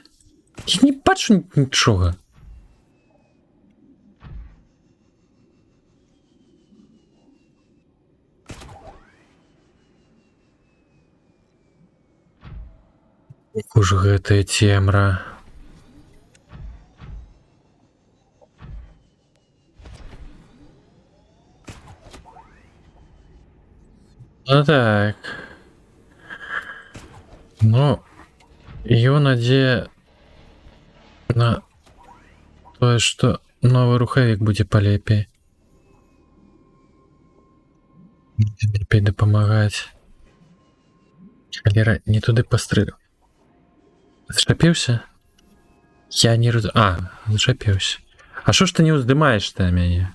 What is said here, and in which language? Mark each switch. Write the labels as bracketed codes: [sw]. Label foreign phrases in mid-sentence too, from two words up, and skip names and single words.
[be] Я не бачу нічога. Уж гэтая цемра. Ну так. Ну, [ru] ее надея на то, что новый рухавик будет полепей. [be] Лепей дапамагаць. Халера, не туды пострыляў. Зачапіўся? Я не раз... зачапіўся. [uk] А що ж [be] ты не уздымаеш ты мяне?